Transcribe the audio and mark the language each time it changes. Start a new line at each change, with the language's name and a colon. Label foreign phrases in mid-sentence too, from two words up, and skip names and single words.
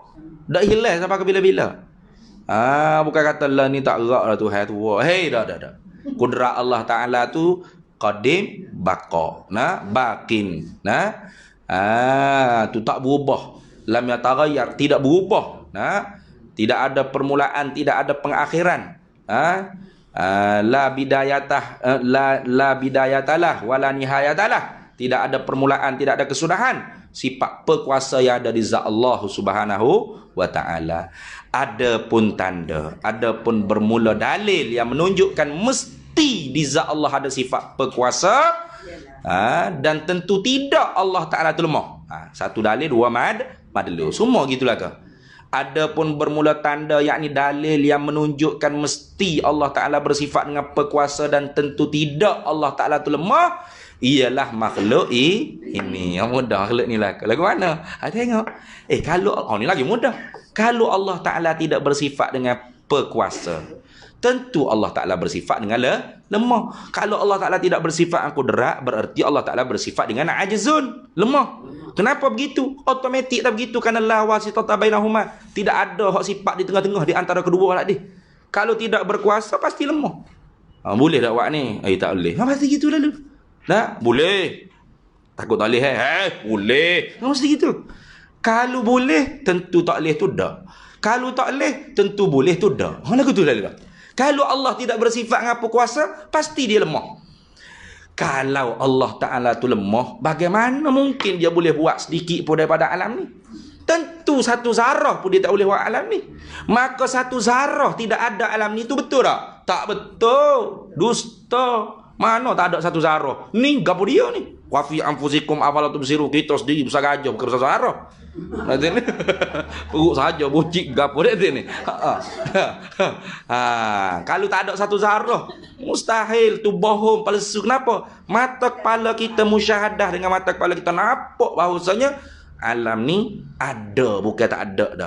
Malay: Tak hilang sampai ke bila-bila. Bukan kata lah ni tak gerak lah Tuhan tu. Hei, dah. Kudrat Allah Ta'ala tu qadim, baqa, bakin. Tu tak berubah.
Arabic: لم يتغير,
Malay: tidak berubah. Tidak ada permulaan, tidak ada pengakhiran.
Arabic: لا بداية له ولا نهاية له.
Malay: Tidak ada permulaan, tidak ada kesudahan. Sifat perkuasa yang ada di zat Allah
Arabic: سبحانه وتعالى.
Malay: Adapun tanda, adapun bermula dalil yang menunjukkan mesti di zat Allah ada sifat perkuasa, dan tentu tidak Allah Ta'ala tu lemah. Satu dalil, dua madlu. Semua gitulah ke. Adapun bermula tanda, yakni dalil yang menunjukkan mesti Allah Ta'ala bersifat dengan perkuasa dan tentu tidak Allah Ta'ala tu lemah, ialah makhluk ini. Yang mudah makhluk ni lah. Lagu mana? Tengok. Kalau ni lagi mudah. Kalau Allah Ta'ala tidak bersifat dengan perkuasa, tentu Allah Ta'ala bersifat dengan lemah. Kalau Allah Ta'ala tidak bersifat dengan kudrat, berarti Allah Ta'ala bersifat dengan ajzun, lemah. Kenapa begitu? Automatik tak begitu, kerana
Arabic: لا واسطة بينهما.
Malay: Tidak ada hak sifat di tengah-tengah di antara kedua lah dia. Kalau tidak berkuasa pasti lemah. Boleh tak buat ni? Tak boleh. Pasti gitu lalu. Boleh. Takut tak boleh. Boleh. Mesti gitu. Kalau boleh, tentu tak boleh tu dah. Kalau tak boleh, tentu boleh tu dah. Lagu tu lalu. Kalau Allah tidak bersifat dengan perkuasa, pasti dia lemah. Kalau Allah Ta'ala tu lemah, bagaimana mungkin dia boleh buat sedikit pun daripada alam ni? Tentu satu zarah pun dia tak boleh buat alam ni. Maka satu zarah tidak ada alam ni, tu betul tak? Tak betul. Dusta. Mana tak ada satu zarah? Ni gapo dia ni?
Arabic: وفي أنفسكم أفلا تبصرون.
Malay: Kita sendiri besar gajah bukan besar zarah. Nanti ni perut saja bucik gapo dia ni. Kalau tak ada satu zarah, mustahil tu bohong palsu. Kenapa? Mata kepala kita musyahadah dengan mata kepala kita nampak bahawasanya alam ni ada, bukan tak ada dah.